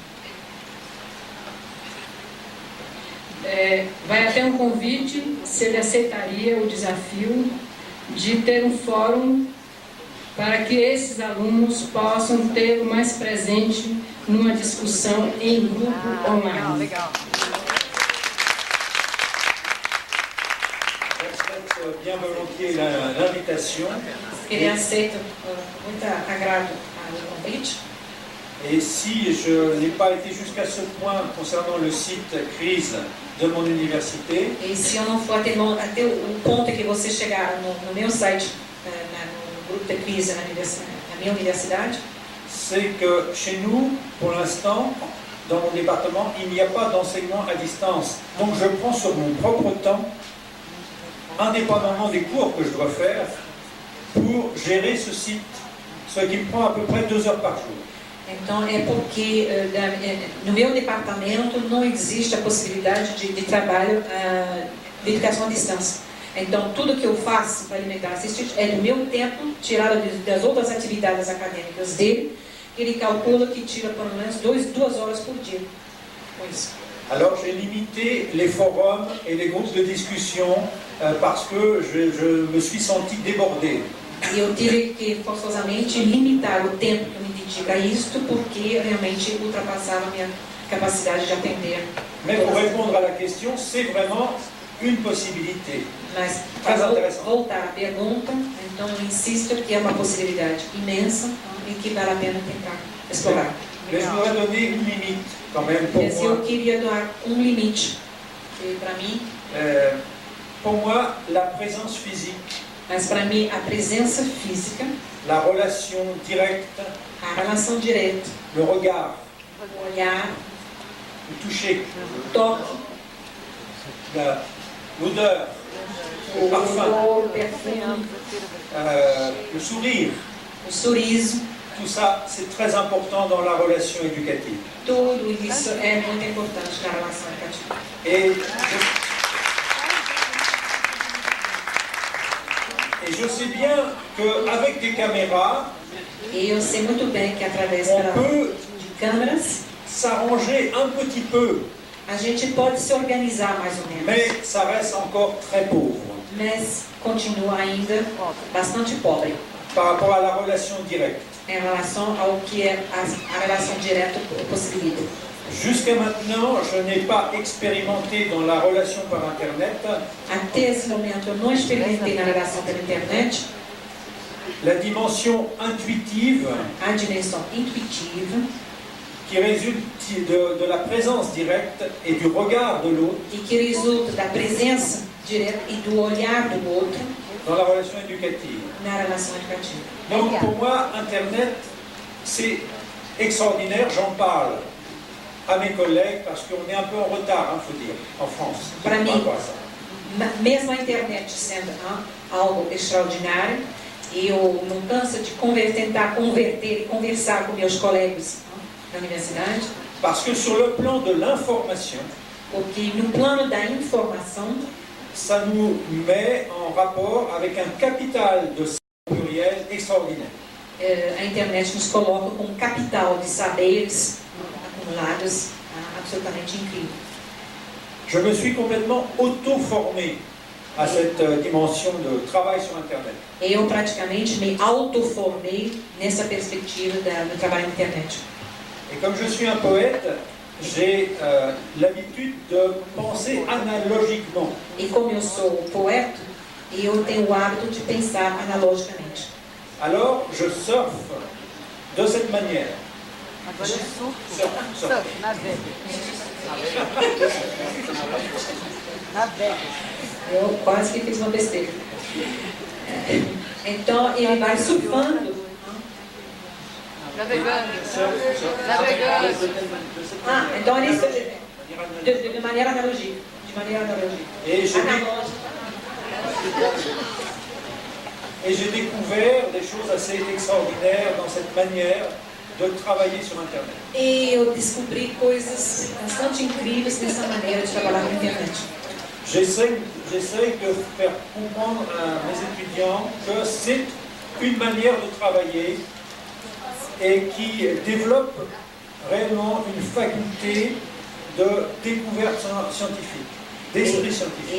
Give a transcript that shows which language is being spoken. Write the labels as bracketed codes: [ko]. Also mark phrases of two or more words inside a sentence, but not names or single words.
[pt] Vai até um convite, se ele aceitaria o desafio de ter um fórum para que esses alunos possam ter o mais presente numa discussão em grupo online. Legal. [fr] Bien volontiers l'invitation. [pt] Ele aceita com muito agrado o convite. [fr] Et si je n'ai pas été jusqu'à ce point concernant le site crise de mon université, [pt] E se eu não for até o ponto que vocês chegaram no meu site, no grupo de crise na minha universidade, [fr] c'est que chez nous, pour l'instant, dans mon département, il n'y a pas d'enseignement à distance. Donc je prends sur mon propre temps, indépendamment des cours que je dois faire, pour gérer ce site, ce qui me prend à peu près 2 heures par jour. [pt] então é porque no meu departamento não existe a possibilidade de trabalho de educação à distância. Então tudo que eu faço para alimentar esse instituto é do meu tempo, tirado das outras atividades acadêmicas dele. Ele calcula que tira pelo menos 2 horas por dia com isso. [fr] Alors j'ai limité les forums et les groupes de discussion parce que je me suis senti débordé. [pt] E eu tive que forçosamente limitar o tempo que eu me dedico a isto, porque realmente ultrapassava a minha capacidade de atender. [fr] Mais pour répondre à la question, c'est vraiment une possibilité. [pt] Mas [fr] Très [pt] para [fr] intéressant. [pt] voltar à pergunta, então eu insisto que é uma possibilidade imensa e que vale a pena tentar explorar. [fr] Mais je voudrais donner une limite quand même pour [pt] Mas eu [fr] moi. [pt] queria dar um limite, que para mim, [fr] Pour moi, la présence physique, [pt] mas para mim a presença física, [fr] la relation directe, [pt] a relação direta, [fr] le regard, [pt] o olhar, [fr] le toucher, [pt] o toque, [fr] l'odeur, le [pt] o [fr] parfum, [pt] odor, o perfume, [fr] le sourire, [pt] o sorriso, [fr] tout ça, c'est très important dans la relation éducative. [pt] tudo isso é muito importante na relação educativa. [fr] Et je sais bien qu'avec des caméras, [pt] E eu sei muito bem que através [fr] on peut [pt] de câmeras [fr] s'arranger un petit peu, [pt] a gente pode se organizar mais ou menos, [fr] mais ça reste encore très pauvre [pt] mas continua ainda bastante pobre [fr] par rapport à la relation directe. [pt] em relação ao que a relação direta possibilita. [fr] Jusqu'à maintenant, je n'ai pas expérimenté dans la relation par Internet [pt] Até esse momento eu não experimentei na relação pela internet [fr] la dimension intuitive [pt] a dimensão intuitiva [fr] qui résulte de la présence directe et du regard de l'autre [pt] e que resulta da presença direta e do olhar do outro [fr] dans la relation éducative. [pt] na relação educativa. [fr] Donc pour moi, Internet, c'est extraordinaire, j'en parle à mes collègues parce qu'on est un peu en retard, il faut dire, en France. [pt] Para mim, [fr] Par rapport à ça. [pt] mesmo a internet sendo algo extraordinário, eu não canso de tentar converter e conversar com meus colegas na universidade, [fr] Parce que sur le plan de l'information, [pt] porque no plano da informação, [fr] ça nous met en rapport avec un capital de pluriel extraordinaire. [pt] a internet nos coloca com um capital de saberes acumulados absolutamente incrível. [fr] Je me suis complètement auto-formé à cette dimension de travail sur Internet. [pt] Eu praticamente me autoformei nessa perspectiva do trabalho na internet. [fr] Et comme je suis un poète, j'ai l'habitude de penser analogiquement. [pt] E como eu sou poeta, eu tenho o hábito de pensar analogicamente. [fr] Alors, je surfe de cette manière. [pt] Agora é surf. Surf. Navega. Navega. Eu quase que fiz uma besteira. Então, ele vai surfando. Navegando. Surf. Navegando. Então ele de maneira analogique. De maneira analogique. [fr] Et j'ai découvert des choses assez extraordinaires dans cette manière de travailler sur Internet. [pt] E eu descobri coisas bastante incríveis nessa maneira de trabalhar na internet. [fr] J'essaie de faire comprendre à mes étudiants que c'est une manière de travailler et qui développe réellement une faculté de découverte scientifique, d'esprit scientifique.